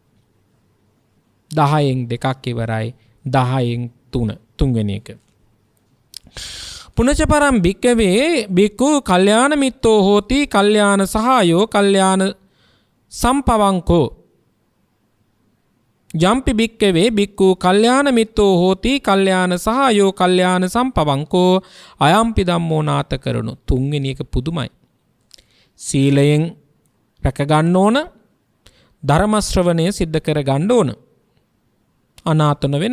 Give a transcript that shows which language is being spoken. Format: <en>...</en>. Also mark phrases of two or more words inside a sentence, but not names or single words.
<si>10න් දෙකක් ඉවරයි 10න් තුන්වෙනි එක</si> <pi>පුනච පරම් භික්කවේ භික්ඛු කල්යාණ මිත්තෝ හෝති කල්යාණ සහායෝ කල්යාණ සම්පවංකෝ යම්පි භික්කවේ භික්ඛු කල්යාණ මිත්තෝ හෝති කල්යාණ සහායෝ කල්යාණ සම්පවංකෝ අයම්පි ධම්මෝ නාත කරනු</pi> <si>තුන්වෙනි එක පුදුමයි සීලයෙන් රැක ගන්න ඕන ධර්ම ශ්‍රවණය සිද්ධ කර ගන්න ඕන අනාතන වෙන</si>